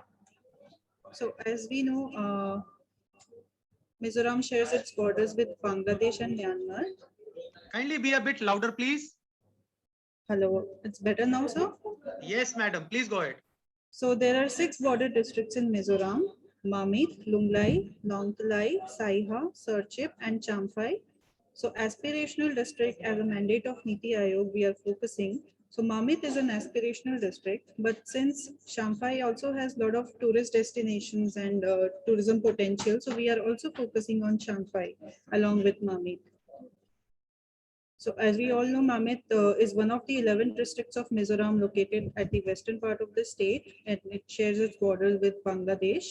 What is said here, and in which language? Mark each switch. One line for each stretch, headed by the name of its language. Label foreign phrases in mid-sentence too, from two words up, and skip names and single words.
English: So as we know, Mizoram shares its borders with Bangladesh and Myanmar. Kindly be a bit louder, please. Hello, it's better now, sir? Yes, madam. Please go ahead. So there are 6 border districts in Mizoram: Mamit, Lunglai, Nongtalai, Saiha, Serchhip, and Champhai. So aspirational district, as a mandate of Niti Aayog, we are focusing. So Mamit is an aspirational district, but since Champhai also has a lot of tourist destinations and tourism potential, so we are also focusing on Champhai along with Mamit. So as we all know, Mamit is one of the 11 districts of Mizoram located at the western part of the state, and it shares its borders with Bangladesh.